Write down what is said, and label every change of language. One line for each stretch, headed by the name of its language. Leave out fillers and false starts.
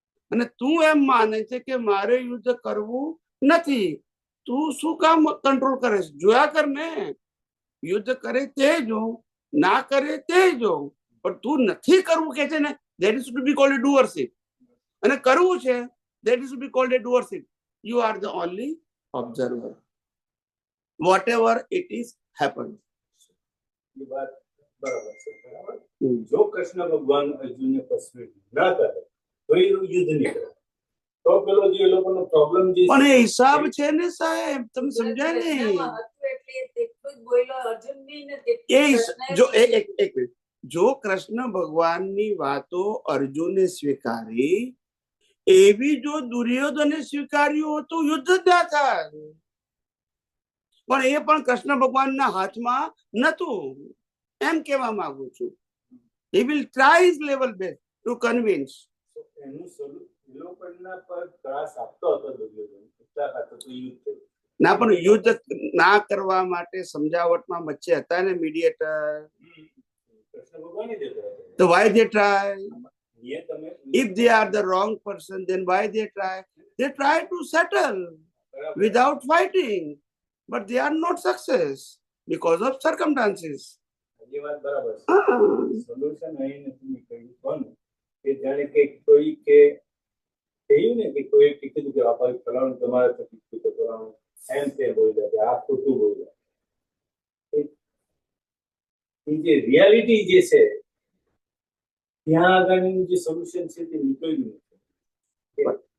Gujarati: અને તું એમ માને છે કે મારે યુદ્ધ કરવું નથી. તું શું કામ કંટ્રોલ કરે છે? જોયા કર ને. યુદ્ધ કરે તે જો, ના કરે તે જો. પણ તું નથી કરવું કે છે ને,
English: that is to be called a doership.
Gujarati: અને કરવું છે,
English: that is to be called a doership. You are the only observer. Whatever it is happened.
Gujarati: એ વાત બરાબર છે. બરાબર. જો કૃષ્ણ ભગવાન અર્જુનને persuade ના કરે તો એ યુદ્ધ નહીં કરે. તો પેલો જે એ લોકોનો પ્રોબ્લેમ જે પણ એ હિસાબ છે ને સાહેબ, તમે સમજાય ને? કૃષ્ણમાં હતું એટલે તેટલું જ બોલ્યો અર્જુન બી ને તેટલું એ કૃષ્ણએ જો બી. એક મિનિટ, જો કૃષ્ણ ભગવાનની વાતો અર્જુને સ્વીકારી, એવી જો દુર્યોધને સ્વીકાર્યું હતું, યુદ્ધ જ ના થાય. પણ એ પણ કૃષ્ણ ભગવાનના હાથમાં નતું, એમ કહેવા માંગુ છું.
English: He will try his level best to convince.
Gujarati: એનું એ લોકોના પર ત્રાસ આપતો હતો દુર્યોધન. એટલા ખાતર તો યુદ્ધ થયું. ના, પણ યુદ્ધ ના કરવા માટે સમજાવટમાં વચ્ચે હતા ને મીડિયેટર. કૃષ્ણ ભગવાન જ હતા. તો
English: why they try?
Gujarati: એ તમે
English: If they are the wrong person, then why they try? They try to settle
Gujarati: બરાબર.
English: without fighting, but they are not success because of circumstances.
Gujarati: એ વાત બરાબર છે. હા સોલ્યુશન અહીં નથી કહ્યું કોનું કે જાણે કે કોઈ કે કહ્યું ને કે કોઈ કીધું કે આ ફલાણું તમારે તકલીફ તો ફલાણું એમ તે બોલ્યા કે આ ખોટું બોલ્યા. એ જે રિયાલિટી જે છે ત્યાં આગળનું જે સોલ્યુશન છે તે નીકળ્યું નથી.